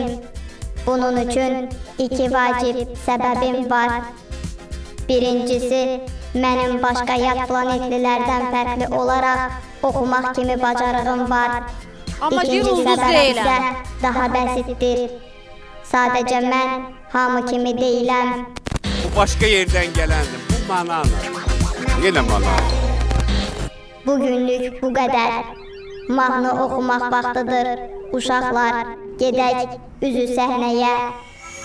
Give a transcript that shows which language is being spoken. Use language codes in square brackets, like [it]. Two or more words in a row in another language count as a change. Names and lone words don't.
[az] Bunun üçün iki vacib səbəbim var. Birincisi, mənim başqa yad planetlilərdən fərqli olaraq oxumaq kimi bacarığım var. Amma bir İkinci ulduz səbəb deyiləm. isə daha bəsitdir. Sadəcə mən hamı kimi deyiləm. [tr] Bu başka yerden gelendim. Bu banana. Yine banana. [az] Bugünlük bu qədər. Mahnı oxumaq vaxtıdır. Uşaqlar, gedək üzü səhnəyə.